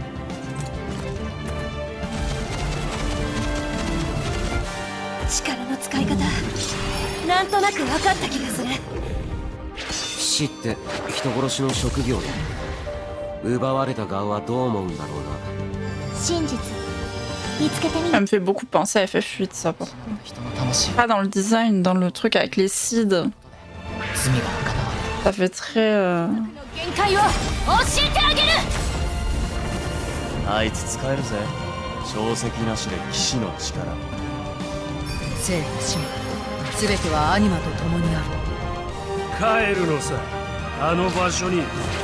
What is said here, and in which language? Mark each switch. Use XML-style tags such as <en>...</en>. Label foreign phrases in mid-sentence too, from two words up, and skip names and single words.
<ja>力の使い方、なんとなく分かった気がする。騎士って人殺しの職業だ。奪われた側はどう思うんだろうな。真実見つけてみる。</ja> <fr>Ça me fait beaucoup penser à FF8, ça, pour pas dans le design, dans le truc avec les seeds. Ça fait très...</fr> <ja>限界を教えてあげる。あいつ使えるぜ。定石なしで騎士の力。生と死も全てはアニマと共にある。帰るのさ、あの場所に。</ja>